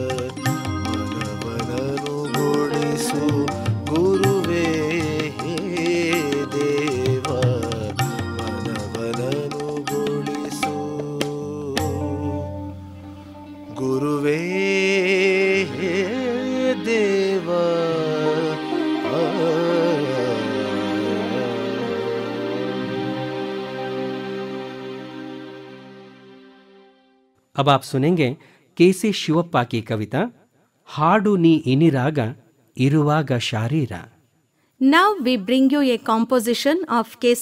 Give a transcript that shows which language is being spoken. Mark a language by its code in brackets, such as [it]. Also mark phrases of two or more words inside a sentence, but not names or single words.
[kn] ಮನವನನುಗೊಳಿಸು ಗುರುವೇ ದೇವಾ. ಮನವನನುಗೊಳಿಸು ಗುರುವೇ ದೇವಾ. [hi] अब आप सुनेंगे केसी शिवप्पा की कविता हाडु नी इनिराग इरुवाग शारीर. [en] Now we bring you a composition of K.C.